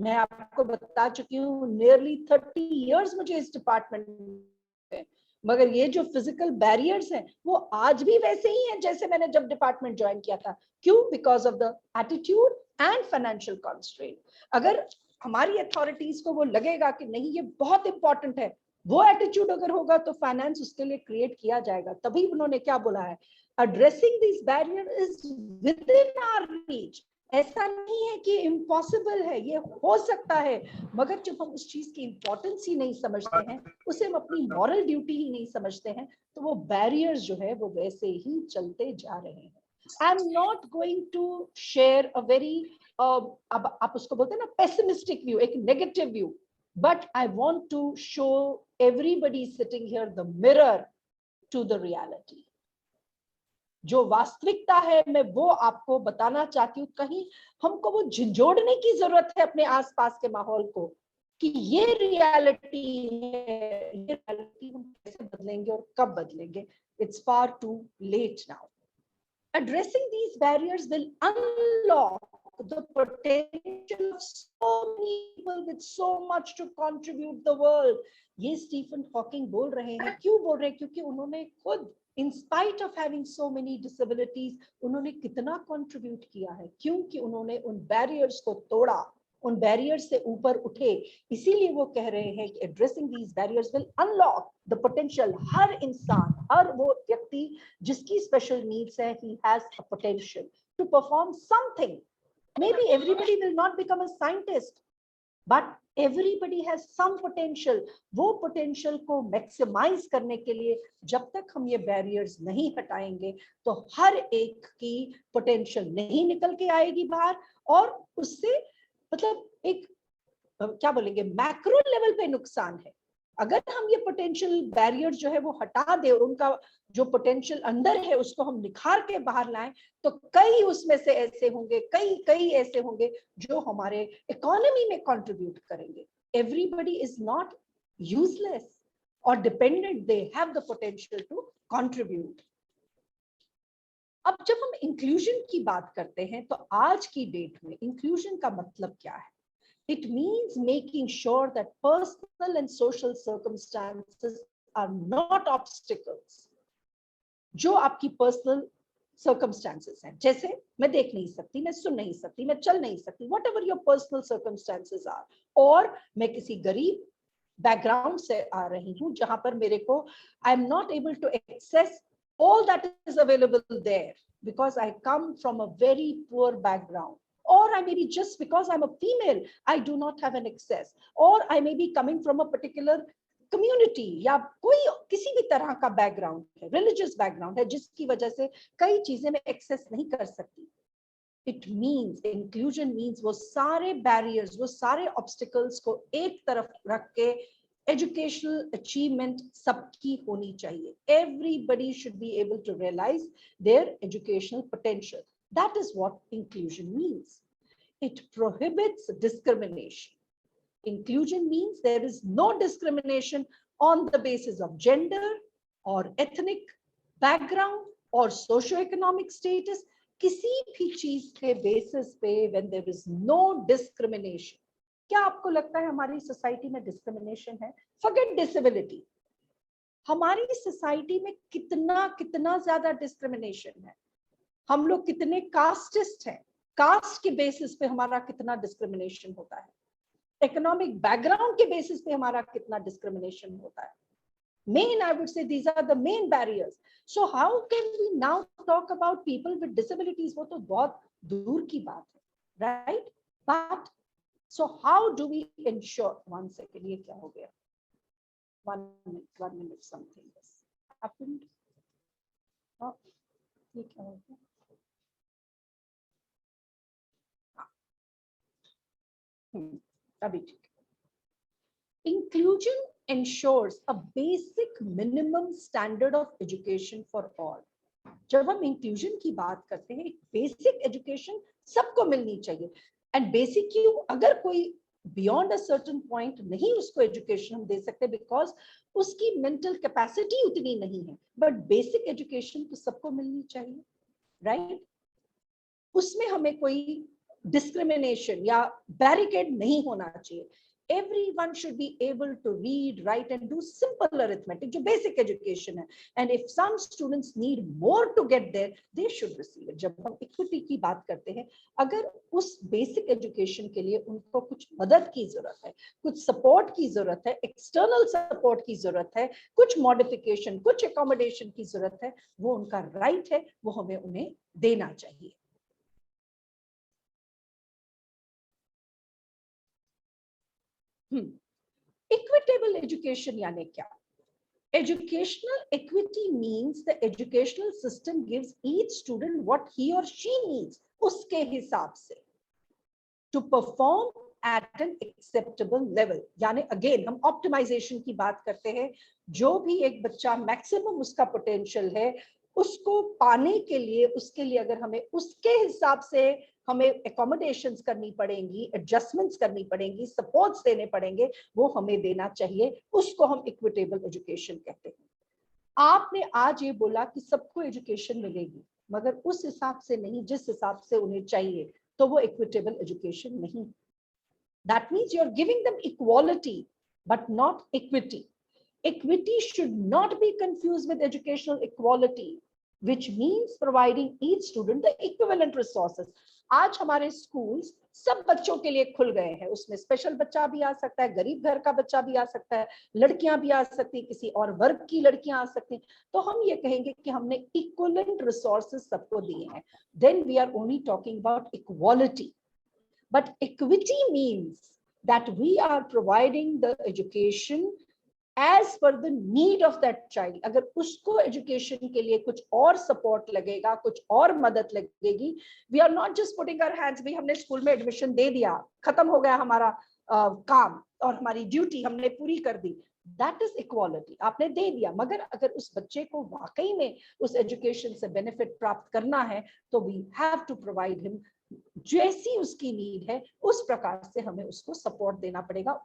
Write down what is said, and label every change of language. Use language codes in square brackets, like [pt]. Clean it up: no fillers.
[hi] मैं आपको बता चुकी हूँ नियरली 30 इयर्स मुझे इस डिपार्टमेंट में, मगर ये जो फिजिकल बैरियर्स हैं वो आज भी वैसे ही हैं जैसे मैंने जब डिपार्टमेंट ज्वाइन किया था। क्यों? [en] Because of the attitude and financial constraint. [hi] अगर हमारी अथॉरिटीज को वो लगेगा कि नहीं ये बहुत इंपॉर्टेंट है, वो एटीट्यूड अगर होगा तो फाइनेंस उसके लिए क्रिएट किया जाएगा। तभी उन्होंने क्या बोला है, [en] addressing these barriers is within our reach। [hi] ऐसा नहीं है कि इम्पॉसिबल है, ये हो सकता है, मगर जब हम उस चीज की इंपॉर्टेंस ही नहीं समझते हैं, उसे हम अपनी मॉरल ड्यूटी ही नहीं समझते हैं, तो वो बैरियर्स जो है वो वैसे ही चलते जा रहे हैं। [en] I am not going to share a very [hi] अब आप उसको बोलते हैं ना [en] Pessimistic view, एक negative view, but I want to show everybody sitting here the mirror to the reality. [hi] जो वास्तविकता है मैं वो आपको बताना चाहती हूँ। कहीं हमको वो झंझोड़ने की जरूरत है अपने आसपास के माहौल को कि ये रियलिटी है, ये रियलिटी हम कैसे बदलेंगे और कब बदलेंगे। [en] It's far too late now. Addressing these barriers will unlock the potential of so many people with so much to contribute the world। [hi] ये स्टीफन हॉकिंग बोल रहे हैं। क्यों बोल रहे हैं? क्योंकि उन्होंने खुद [en] in spite of having so many disabilities [hi] उन्होंने कितना कंट्रीब्यूट किया है, क्योंकि उन्होंने उन बैरियर्स को तोड़ा, उन बैरियर्स से ऊपर उठे। इसीलिए वो कह रहे हैं कि [en] Addressing these barriers will unlock the potential. [hi] हर इंसान, हर वो व्यक्ति जिसकी स्पेशल नीड्स है, [en] he has a potential to perform something। Maybe everybody will not become a scientist, but everybody has some potential। [hi] वो पोटेंशियल को मैक्सिमाइज करने के लिए जब तक हम ये बैरियर्स नहीं हटाएंगे तो हर एक की पोटेंशियल नहीं निकल के आएगी बाहर, और उससे मतलब एक क्या बोलेंगे मैक्रो लेवल पे नुकसान है। अगर हम ये पोटेंशियल बैरियर जो है वो हटा दे और उनका जो पोटेंशियल अंदर है उसको हम निखार के बाहर लाएं, तो कई उसमें से ऐसे होंगे, कई ऐसे होंगे जो हमारे इकोनॉमी में कंट्रीब्यूट करेंगे। [en] Everybody is not useless और dependent, they have the potential to contribute. [hi] अब जब हम इंक्लूजन की बात करते हैं तो आज की डेट में इंक्लूजन का मतलब क्या है? [en] It means making sure that personal and social circumstances are not obstacles। [hi] जो आपकी पर्सनल circumstances हैं, जैसे मैं देख नहीं सकती, मैं सुन नहीं सकती, मैं चल नहीं सकती, [en] whatever your personal circumstances are, [hi] और मैं किसी गरीब बैकग्राउंड से आ रही हूँ जहां पर मेरे को [en] I am not able to access all that is available there because I come from a very poor background, or I may be just because I'm a female I do not have an access, or I may be coming from a particular community [hi] या कोई किसी भी तरह का background है, religious background है, जिसकी वजह से कई चीजें मैं एक्सेस नहीं कर सकती। [en] It means inclusion means [hi] वो सारे barriers, वो सारे obstacles को एक तरफ रख के educational achievement सबकी होनी चाहिए। [en] Everybody should be able to realize their educational potential। That is what inclusion means। It prohibits discrimination। Inclusion means there is no discrimination on the basis of gender or ethnic background or socioeconomic status। [hi] किसी भी चीज के basis पे [en] when there is no discrimination। [hi] क्या आपको लगता है हमारी सोसाइटी में डिस्क्रिमिनेशन है? [en] Forget disability, [hi] हमारी सोसाइटी में कितना ज्यादा डिस्क्रिमिनेशन है। हम लोग कितने कास्टिस्ट हैं, कास्ट के बेसिस पे हमारा कितना डिस्क्रिमिनेशन होता है, इकोनॉमिक बैकग्राउंड के बेसिस पे हमारा कितना डिस्क्रिमिनेशन होता है। [en] Main, I would say these are the main barriers। So how can we now talk about people with disabilities? [hi] वो तो बहुत दूर की बात है, right? [en] But so how do we ensure? One second, [hi] ये क्या हो गया? [en] 1 minute, something has happened। [hi] Oh, ये क्या हो गया? अभी ठीक है। [en] Inclusion ensures a basic minimum standard of education for all। [hi] जब हम इंक्लूजन की बात करते हैं, एक बेसिक एजुकेशन सबको मिलनी चाहिए। एंड बेसिक क्यों? अगर कोई [en] beyond a certain point [hi] नहीं उसको एजुकेशन हम दे सकते बिकॉज उसकी मेंटल कैपेसिटी उतनी नहीं है, बट बेसिक एजुकेशन तो सबको मिलनी चाहिए, राइट? उसमें हमें कोई डिस्क्रिमिनेशन या बैरिकेड नहीं होना चाहिए. [en] Everyone should be able to read, write and do simple arithmetic, [hi] जो basic education है. [en] And if some students need more to get there, they should receive it. [hi] जब हम equity की बात करते हैं, अगर उस basic education के लिए उनको कुछ मदद की जरूरत है, कुछ support की जरूरत है, external support की जरूरत है, कुछ modification, कुछ accommodation की जरूरत है, वो उनका right है, वो हमें उन्हें देना चाहिए. Equitable education यानी क्या? [en] Educational equity means the educational system gives each student what he or she needs [hi] उसके हिसाब से [en] to perform at an acceptable level. [hi] यानी again हम optimization की बात करते हैं. जो भी एक बच्चा maximum उसका potential है, उसको पाने के लिए, उसके लिए अगर हमें उसके हिसाब से हमें accommodations करनी पड़ेंगी, adjustments करनी पड़ेंगी, supports देने पड़ेंगे, वो हमें देना चाहिए. उसको हम equitable education कहते हैं. आपने आज ये बोला कि सबको एजुकेशन मिलेगी, मगर उस हिसाब से नहीं जिस हिसाब से उन्हें चाहिए, तो वो equitable education नहीं. [en] That means you're giving them equality, but not equity. Equity should not be confused with educational equality, which means providing each student the equivalent resources. [hi] आज हमारे स्कूल्स सब बच्चों के लिए खुल गए हैं. उसमें स्पेशल बच्चा भी आ सकता है, गरीब घर का बच्चा भी आ सकता है, लड़कियां भी आ सकती हैं, किसी और वर्ग की लड़कियां आ सकती हैं. तो हम ये कहेंगे कि हमने इक्विवेलेंट रिसोर्सेज सबको दिए हैं. [en] Then we are only talking about equality. But equity means that we are providing the education as per the need of that child. [hi] अगर उसको education के लिए कुछ और support लगेगा, कुछ और मदद लगेगी, [en] we are not just putting our hands, [hi] भी हमने स्कूल में एडमिशन दे दिया, खत्म हो गया हमारा काम और हमारी ड्यूटी हमने पूरी कर दी. [en] That is equality. [hi] आपने दे दिया, मगर अगर उस बच्चे को वाकई में उस एजुकेशन से बेनिफिट प्राप्त करना है, तो [en] we have to provide him [hi] जैसी उसकी नीड है उस प्रकार से हमें उसको सपोर्ट देना पड़ेगा.